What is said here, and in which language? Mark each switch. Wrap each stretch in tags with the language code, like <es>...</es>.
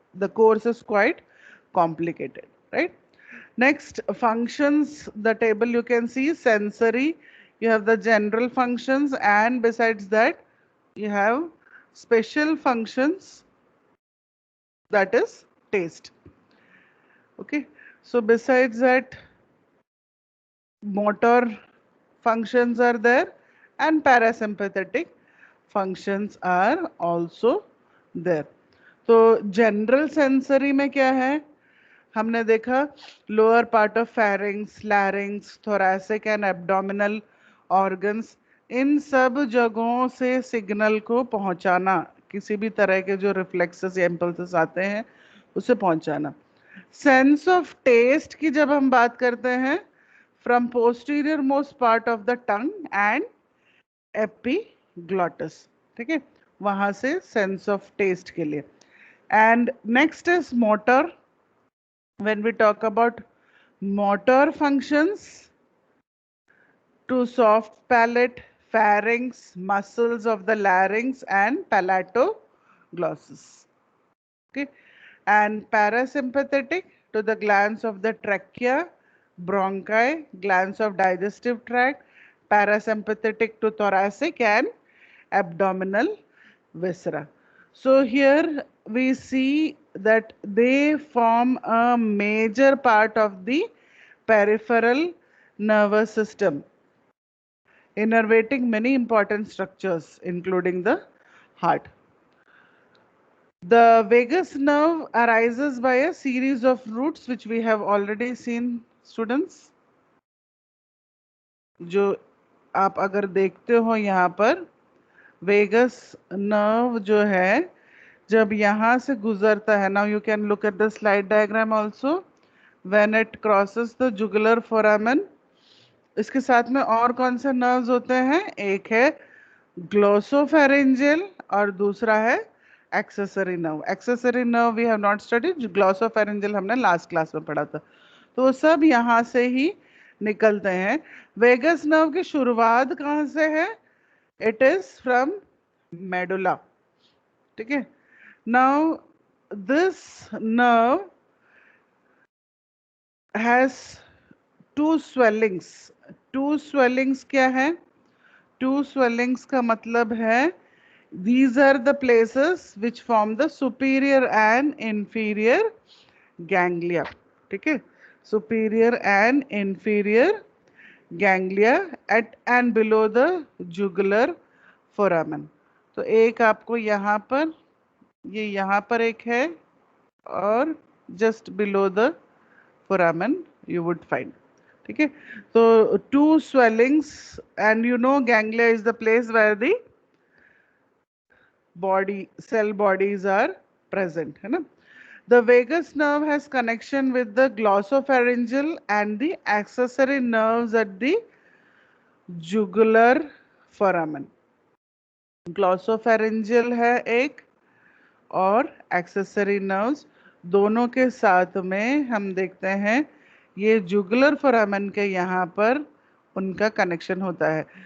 <en>The course is quite complicated, right? Next, functions, the table you can see, sensory, you have the general functions, and besides that, you have special functions, that is taste. Okay, so besides that, motor functions are there and parasympathetic functions are also there.</en> <hi>तो general sensory में क्या है, हमने देखा</hi> <en>lower part of pharynx, larynx, thoracic and abdominal organs,</en> <hi>इन सब जगहों से signal को पहुंचाना, किसी भी तरह के जो रिफ्लेक्सेस या इम्पल्सेस आते हैं उसे पहुंचाना. सेंस ऑफ टेस्ट की जब हम बात करते हैं,</hi> <en>from posterior most part of the tongue and epiglottis,</en> <hi>ठीक है, वहां से सेंस ऑफ टेस्ट के लिए.</hi> <en>And next is motor. When we talk about motor functions, to soft palate, pharynx, muscles of the larynx and palatoglossus. Okay, and parasympathetic to the glands of the trachea, bronchi, glands of digestive tract, parasympathetic to thoracic and abdominal viscera. So here we see that they form a major part of the peripheral nervous system, innervating many important structures including the heart. The vagus nerve arises by a series of roots which we have already seen, students.</en> <hi>जो आप अगर देखते हो यहाँ पर vagus nerve जो है, जब यहाँ से गुजरता है,</hi> <en>Now you can look at the slide diagram also, when it crosses the jugular foramen.</en> <hi>इसके साथ में और कौन से नर्व्स होते हैं, एक है ग्लोसोफेरेंजियल और दूसरा है accessory nerve.</hi> <en>accessory nerve we have not studied,</en> <hi>glossopharyngeal हमने लास्ट क्लास में पढ़ा था. तो वो सब यहाँ से ही निकलते हैं। वेगस नर्व की शुरुआत कहाँ से है?</hi> <en>it is from medulla,</en> <hi>ठीक है।</hi> <en>Now this nerve has two swellings.</en> <hi>To swellings क्या है? टू स्वेलिंग्स का मतलब है</hi> <en>these are the places which form the superior and inferior ganglia, ठीक है। superior and inferior ganglia at and below the jugular foramen।</en> <hi>तो एक आपको यहाँ पर, ये यहाँ पर एक है, और</hi> <en>just below the foramen you would find,</en> <hi>ठीक है।</hi> <en>तो two swellings, and you know ganglia is the place where the body cell bodies are present, है ना। The vagus nerve has connection with the glossopharyngeal and the accessory nerves at the jugular foramen।</en> <hi>glossopharyngeal है एक, और accessory nerves, दोनों के साथ में हम देखते हैं ये जुगुलर फोरामेन के यहाँ पर उनका कनेक्शन होता है।</hi>